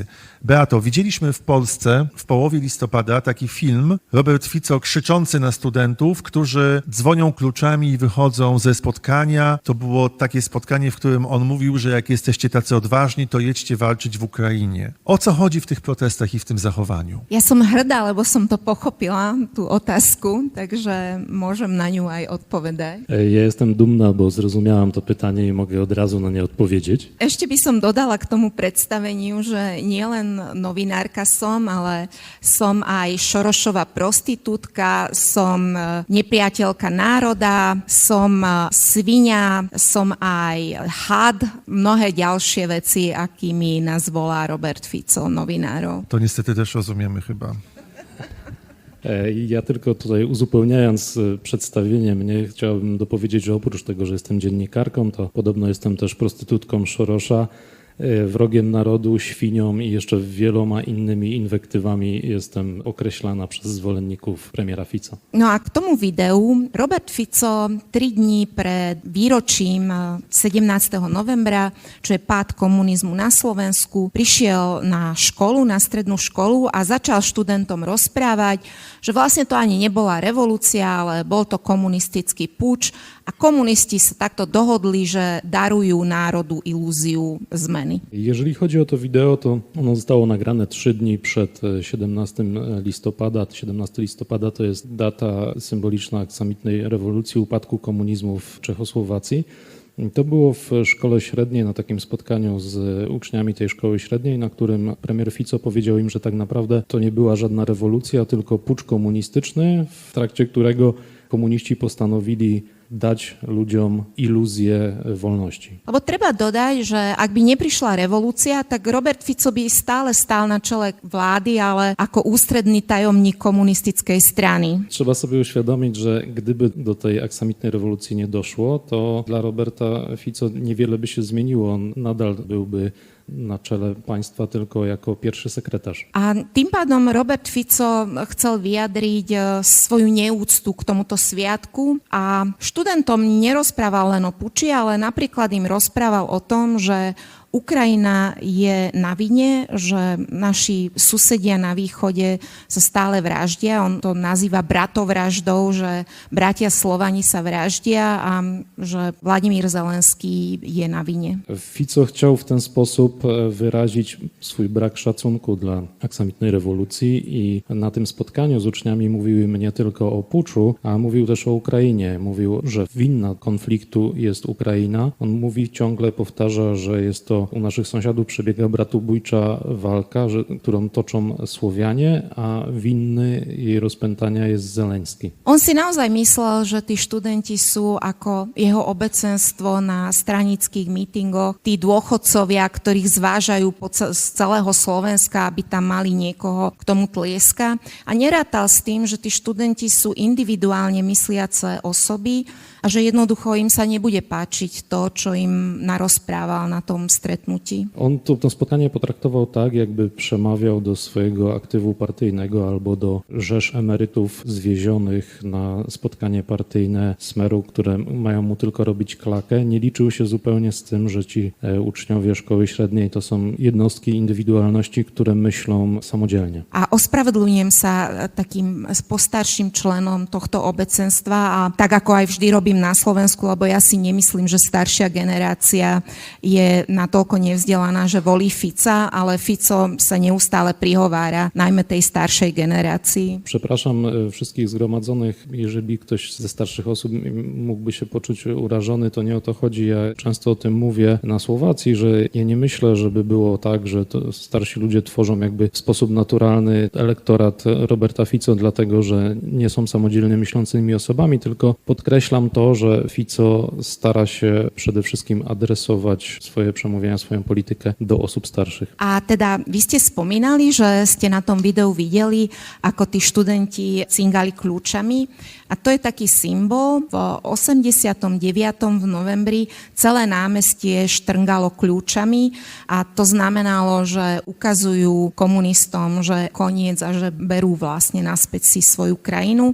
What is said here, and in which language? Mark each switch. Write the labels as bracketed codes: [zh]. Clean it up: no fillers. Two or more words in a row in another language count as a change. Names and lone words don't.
[pl] Beato, widzieliśmy w Polsce w połowie listopada taki film Robert Fico krzyczący na studentów, którzy dzwonią kluczami i wychodzą ze spotkania. To było takie spotkanie, w którym on mówił, że jak jesteście tacy odważni, to jedźcie walczyć w Ukrainie. O co chodzi w tych protestach i w tym zachowaniu? [sk] Ja som hrdá, lebo som to pochopila, tú otázku, takže môžem na ňu aj odpovedať. [pl] Ja jestem dumna, bo zrozumiałam to pytanie i mogę od razu na nie odpowiedzieć. [sk] Ešte by som dodala k tomu predstaveniu, že nielen novinárka som, ale som aj Šorošova prostitútka, som nepriateľka národa, som sviňa, som aj had, mnohé ďalšie veci, akými nás volá Robert Fico, novinárov. [pl] To niestety też rozumiemy chyba. Ja tylko tutaj uzupełniając przedstawienie mnie, chciałbym dopowiedzieć, że oprócz tego, że jestem dziennikarką, to podobno jestem też prostytutką Szorosza, wrogiem narodu, świnią i jeszcze wieloma innymi inwektywami jestem określana przez zwolenników premiera Fica. [sk] No a k tomu videu Robert Fico 3 dní pred výročím 17. novembra, čo je pád komunizmu na Slovensku, prišiel na školu, na strednú školu a začal študentom rozprávať, že vlastne to ani nebola revolúcia, ale bol to komunistický puč a komunisti sa takto dohodli, że darujú národu ilúziu zmeny. [pl] Jeżeli chodzi o to wideo, to ono zostało nagrane 3 dni przed 17 listopada. 17 listopada to jest data symboliczna aksamitnej rewolucji, upadku komunizmu w Czechosłowacji. To było w szkole średniej, na takim spotkaniu z uczniami tej szkoły średniej, na którym premier Fico powiedział im, że tak naprawdę to nie była żadna rewolucja, tylko pucz komunistyczny, w trakcie którego komuniści postanowili dać ludziom iluzję wolności. [sk] Lebo treba dodať, že ak by neprišla revolúcia, tak Robert Fico by stále stál na čele vlády, ale ako ústredný tajomník komunistickej strany. [pl] Trzeba sobie uświadomić, że gdyby do tej aksamitnej rewolucji nie doszło, to dla Roberta Fico niewiele by się zmieniło. On nadal byłby na čele państwa tylko jako pierwszy sekretarz. [sk] A tým pádom Robert Fico chcel vyjadriť svoju neúctu k tomuto sviatku a študentom nerozprával len o puči, ale napríklad im rozprával o tom, že Ukrajina je na vine, že naši susedia na východe sa stále vraždia. On to nazýva bratovraždou, že bratia Slovani sa vraždia a že Vladimír Zelenský je na vine. [pl] Fico chciał w ten sposób wyrazić swój brak szacunku dla aksamitnej rewolucji i na tym spotkaniu z uczniami mówił im nie tylko o puczu, a mówił też o Ukrainie. Mówił, że winna konfliktu jest Ukraina. On mówi, ciągle powtarza, że jest to u naszych sąsiadów przebiega bratobójcza walka, którą toczą Słowianie, a winny jej rozpętania jest Zelenský. [sk] On si naozaj myslel, že tí študenti sú ako jeho obecenstvo na stranických mítingoch, tí dôchodcovia, ktorých zvážajú z celého Slovenska, aby tam mali niekoho, k tomu tlieska. A nerátal s tým, že tí študenti sú individuálne mysliace osoby a že jednoducho im sa nebude páčiť to, čo im narozprával na tom stretnutí. [pl] On to spotkanie potraktował tak, jakby przemawiał do swojego aktywu partyjnego albo do rzesz emerytów zwiezionych na spotkanie partyjne Smeru, które mają mu tylko robić klakę. Nie liczył się zupełnie z tym, że ci uczniowie szkoły średniej to są jednostki indywidualności, które myślą samodzielnie. [sk] A ospravedlňujem sa takým postarším členom tohto obecenstva a tak ako aj vždy robím na Slovensku, lebo ja si nemyslím, že staršia generácia je natoľko nevzdelaná, že volí Fica, ale Fico sa neustále prihovára najmä tej [pl] starszej generacji. Przepraszam wszystkich zgromadzonych, jeżeli ktoś ze starszych osób mógłby się poczuć urażony, to nie o to chodzi. Ja często o tym mówię na Słowacji, że ja nie myślę, żeby było tak, że to starsi ludzie tworzą jakby w sposób naturalny elektorat Roberta Fico, dlatego że nie są samodzielnie myślącymi osobami, tylko podkreślam to, że Fico stara się przede wszystkim adresować swoje przemówienia, swoją politykę do osób starszych. [sk] A teda vy ste spomínali, že ste na tom videu videli, ako tí študenti cingali kľúčami. A to je taký symbol. V 89. v novembri celé námestie štrngalo kľúčami a to znamenalo, že ukazujú komunistom, že koniec a že berú vlastne naspäť si svoju krajinu.